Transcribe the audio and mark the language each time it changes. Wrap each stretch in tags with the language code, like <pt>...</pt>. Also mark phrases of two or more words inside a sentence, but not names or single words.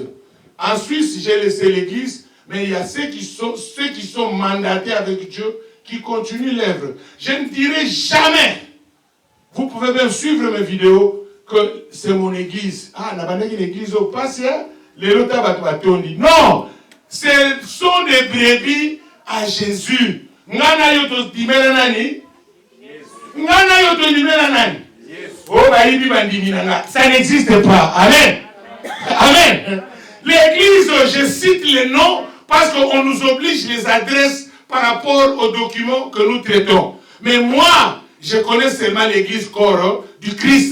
<fr>En Suisse, j'ai laissé l'église, mais il y a ceux qui sont mandatés avec Dieu qui continuent l'œuvre. Je ne dirai jamais, vous pouvez même suivre mes vidéos, que c'est mon église. Ah, n'a pas l'église au passé, les lotabatondi. Non, ce sont des brebis à Jésus.</fr> <ln>Ngana yoto dimela nani? Ngana yoto dimela nani?</ln> <fr>Oh, ça n'existe pas. Amen. Amen. L'église, je cite les noms parce qu'on nous oblige les adresses par rapport aux documents que nous traitons. Mais moi, je connais seulement l'église corps du Christ.</fr>